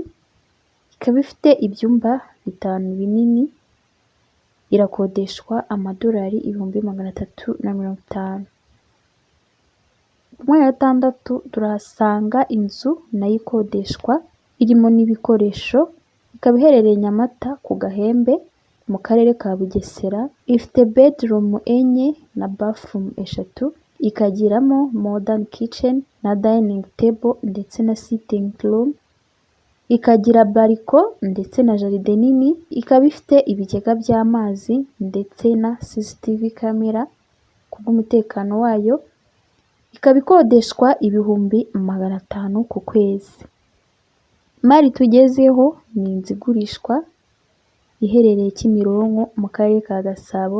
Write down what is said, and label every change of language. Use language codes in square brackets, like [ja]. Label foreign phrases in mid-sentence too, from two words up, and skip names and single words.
[rw] Ikaba ifite ibyumba 5 binini, irakodeshwa $350,000. Ku mwanya wa 6 turahasanga inzu nayo ikodeshwa irimo n'ibikoresho, ikaba iherereye Nyamata ku Gahembe mu karere ka Bugesera. Ifite bedroom 4 na bathroom 3, ikagiramo [en] modern kitchen [rw] na [en] dining table [rw] ndetse na [en] sitting room, [rw] ikagira bariko ndetse na jaride nini. Ikaba ifite ibigega by'amazi ndetse na [en] CCTV camera [rw] kubw'umutekano wayo. Ikaba ikodeshwa $500,000 ku kwezi. Imari tugezeho ni inzu igurishwa iherereye Kimironko mu karere ka Gasabo.